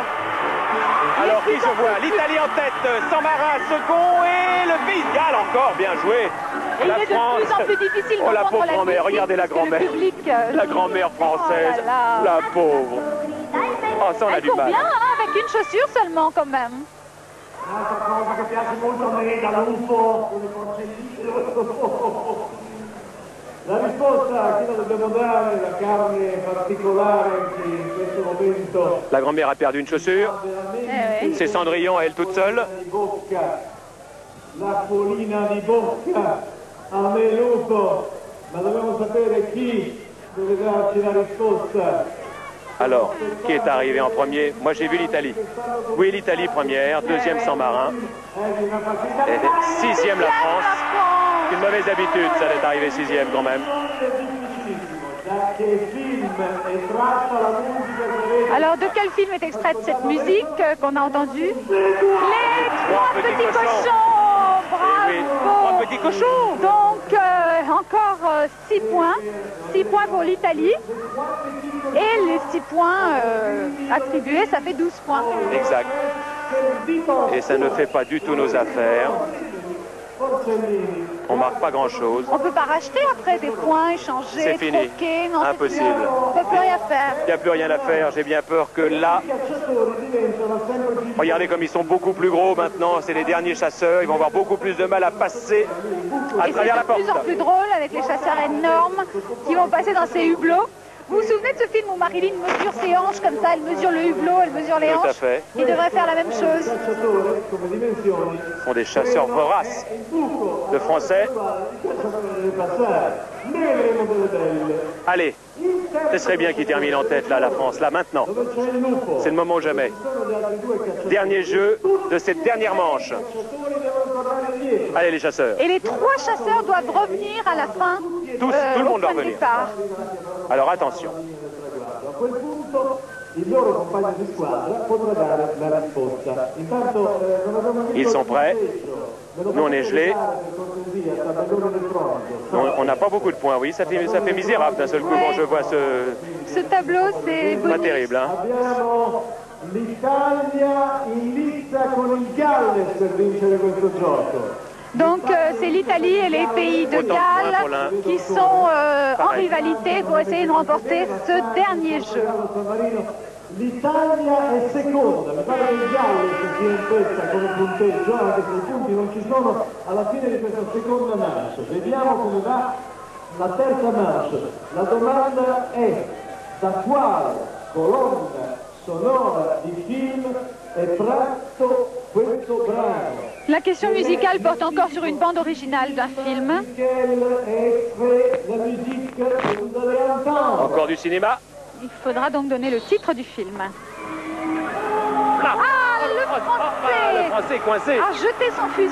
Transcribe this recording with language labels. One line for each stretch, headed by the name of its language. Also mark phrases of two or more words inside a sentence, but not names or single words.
French: Alors qui je vois? L'Italie en tête, San-Marin second et le Pays de Galles encore, bien joué. Et il est de plus en plus difficile de Oh la comprendre pauvre grand-mère, musique, regardez la parce que le grand-mère. public, La grand-mère française, oh là là. la pauvre. Oh ça on a Elle du court mal. bien, hein, avec une chaussure seulement quand même.
Italian: Un'altra cosa che piace molto a me da lupo, con le porcellini. La risposta a chi la dobbiamo dare, la carne particolare che in questo momento
French: La grand-mère a perdu une chaussure. Eh oui. C'est Cendrillon, elle toute seule.
Italian: di bocca, l'acquolina di bocca a me lupo, ma dobbiamo sapere chi deve darci la risposta.
French: Alors, qui est arrivé en premier? Moi j'ai vu l'Italie. Oui, l'Italie première, deuxième San-Marin,
Italian: È di una partita
French: et sixième la France. France. Une mauvaise habitude, ça d'être arrivé sixième quand même.
Italian: difficilissimo. Da che film è tratta la musica che avete?
French: Alors, de quel film est extraite cette musique qu'on a entendue? Les trois petits cochons. Oui, Bravo. trois petits cochons. Donc, encore 6 points. 6 points pour l'Italie. Et les 6 points attribués, ça fait 12 points. Exact. Et ça ne fait pas du tout nos affaires.
Italian: Porcellini.
French: On marque pas grand-chose. On ne peut pas racheter après des points, échanger, C'est fini. troquer. Non, c'est Impossible. fini. On ne peut plus rien faire. Il n'y a plus rien à faire. J'ai bien peur que là...
Italian: I cacciatori diventano sempre più
French: Regardez comme ils sont beaucoup plus gros maintenant. C'est les derniers chasseurs. Ils vont avoir beaucoup plus de mal à passer à Et travers la c'est de porte. plus en plus drôle avec les chasseurs énormes qui vont passer dans ces hublots. Vous vous souvenez de ce film où Marilyn mesure ses hanches comme ça, elle mesure le hublot, elle mesure les Tout à hanches. fait. Il devrait faire la même chose.
Italian: cacciatore come dimensioni.
French: Ce sont des chasseurs voraces.
Italian: Il buco
French: De Français.
Italian: il cacciatore deve passare. Ne vedremo delle belle.
French: Allez, ce serait bien qu'ils terminent en tête là, la France, là maintenant.
Italian: Dove c'è il lupo?
French: C'est le moment ou jamais.
Italian: Ci sono gli altri due cacciatori.
French: Dernier jeu de cette dernière manche.
Italian: I cacciatori devono tornare indietro.
French: Allez les chasseurs. Et les 3 chasseurs doivent revenir à la fin. Tous, tout le au monde doit point de revenir. départ. Alors attention.
Italian: A quel punto il loro compagno di squadra potrà dare la risposta. Intanto non abbiamo visto
French: Ils sont prêts.
Italian: Me lo
French: Nous, on est
Italian: fate
French: gelés.
Italian: spiegare, per cortesia, tabellone elettronico.
French: On n'a pas beaucoup de points, oui, ça fait misérable d'un seul coup quand je vois ce... Ce tableau, c'est Pas bonus. terrible, hein.
Italian: Abbiamo l'Italia in lizza con il Galles per vincere questo gioco.
French: Donc, c'est l'Italie et les pays de Autant de points pour Galles l'un. qui sont en Pareil. rivalité pour essayer de remporter ce dernier jeu.
Italian: San Marino, l'Italia è seconda, mi pare che il Galles sia in questa come punteggio, anche se i punti non ci sono alla fine di questa seconda manche. Vediamo come va la terza manche. La domanda è: da quale colonna sonora di film è tratto questo brano?
French: La question musicale porte encore sur une bande originale d'un film. Quelle est la musique que vous allez entendre? Encore du cinéma. Il faudra donc donner le titre du film. Là. Ah, le le français français est coincé. a jeté son fusil,